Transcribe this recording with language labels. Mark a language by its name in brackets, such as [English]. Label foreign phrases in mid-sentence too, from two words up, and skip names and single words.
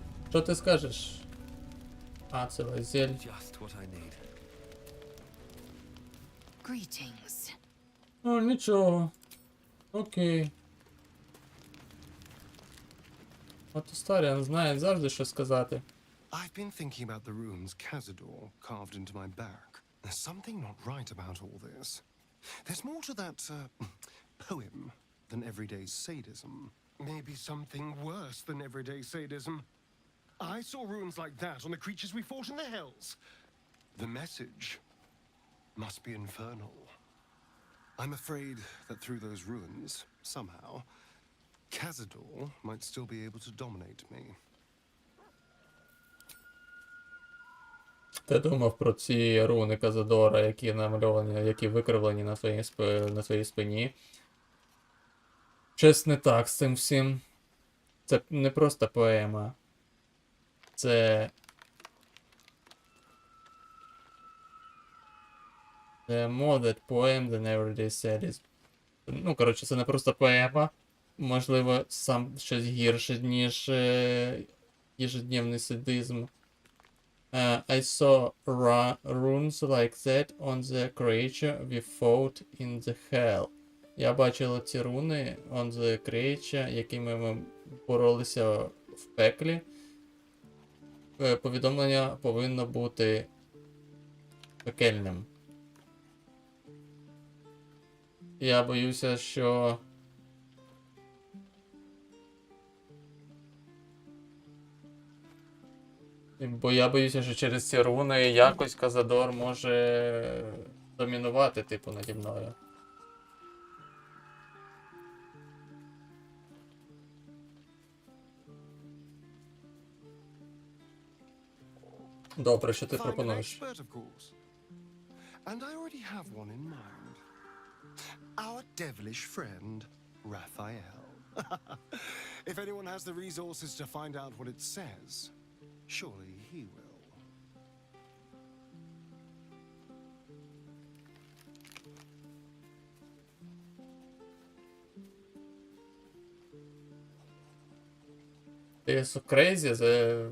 [Ukrainian] Що ти скажеш? А, це Вазель. [English] Just what I need. Greetings. [Ukrainian] О, нічого. Окей. От Історіан знає завжди, що сказати. [English] I've been thinking about the runes Cazador carved into my back. There's something not right about all this. There's more to that poem than everyday sadism. Maybe something worse than everyday sadism. I saw runes like that on the creatures we fought in the Hells. The message must be infernal. I'm afraid that through those runes, somehow, Cazador might still be able to dominate me. [Ukrainian] Ти думав про ці руни Казадора, які намальовані, які викривлені на своїй спині? Щось не так з цим всім. Це не просто поема. [English] Це more that poem than everyday sadism. [Ukrainian] Ну, коротше, це не просто поема. Можливо, сам щось гірше, ніж ежедневний садизм. [English] I saw runes like that on the creature we fought in the hell. [Ukrainian] Я бачила ці руни [English] on the creature, [Ukrainian] якими ми боролися в пеклі. Повідомлення повинно бути пекельним. Я боюся, що... Бо я боюся, що через ці руни якось Казадор може домінувати, типу, наді мною. Добре, що ти пропонуєш? [English] And I already have one in mind. Our devilish friend, Raphael. If anyone has the resources to find out what it says, surely he will. Ти so crazy, the...